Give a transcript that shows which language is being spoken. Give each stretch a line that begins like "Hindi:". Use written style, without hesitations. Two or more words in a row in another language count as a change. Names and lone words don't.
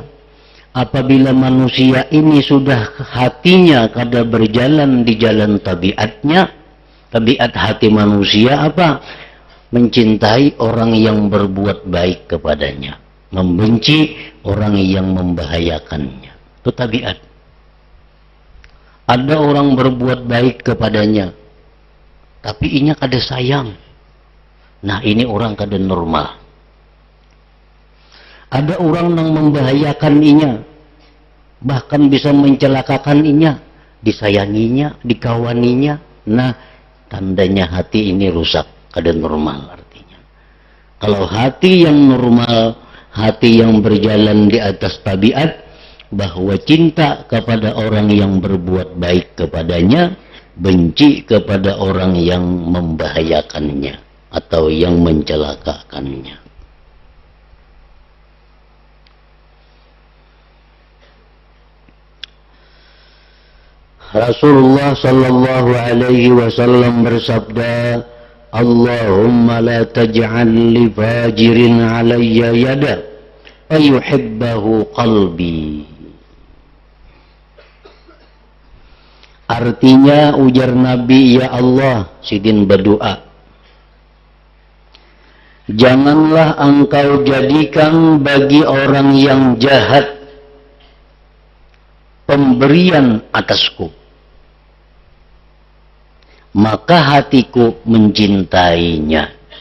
Banjar: Apabila manusia ini sudah hatinya kada berjalan di jalan tabiatnya, tabiat hati manusia apa?
Indonesian: Mencintai orang yang berbuat baik kepadanya, membenci orang yang membahayakannya. Itu tabiat. Ada orang berbuat baik kepadanya,
Banjar: tapi inya kada sayang. Nah, ini orang kada normal. Ada orang yang membahayakan inya, bahkan bisa mencelakakan inya. disayanginya, dikawaninya. Nah, tandanya hati ini rusak, kada normal artinya.
Indonesian: Kalau hati yang normal, hati yang berjalan di atas tabiat, bahwa cinta kepada orang yang berbuat baik kepadanya, benci kepada orang yang membahayakannya atau yang mencelakakannya.
Arabic: رسول الله صلى الله عليه وسلم bersabda، اللهم لا تجعل لفاجر علي يدا يحبه قلبي.
Indonesian: Artinya ujar Nabi, ya Allah, Sidin berdoa, janganlah engkau jadikan bagi orang yang jahat pemberian atasku, maka hatiku mencintainya.